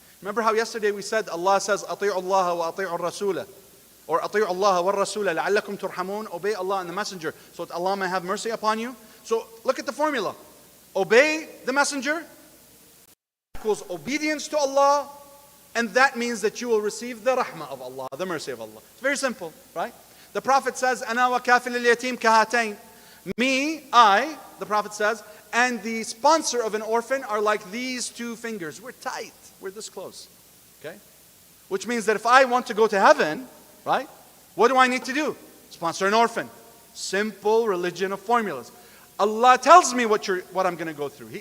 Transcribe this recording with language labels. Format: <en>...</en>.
<en>Remember how yesterday we said, Allah says,</en> <ar>أطيعوا الله وأطيعوا الرسول,</ar> <en>or</en> <ar>أطيعوا الله والرسول لعلكم ترحمون,</ar> <en>obey Allah and the Messenger, so that Allah may have mercy upon you. So look at the formula. Obey the Messenger equals obedience to Allah, and that means that you will receive the rahmah of Allah, the mercy of Allah. It's very simple, right? The Prophet says,</en> <ar>أنا وكافل اليتيم كهاتين.</ar> <en>Me, I, the Prophet says, and the sponsor of an orphan are like these two fingers. We're tight. We're this close. Okay? Which means that if I want to go to heaven, right, what do I need to do? Sponsor an orphan. Simple religion of formulas. Allah tells me what I'm going to go through.</en>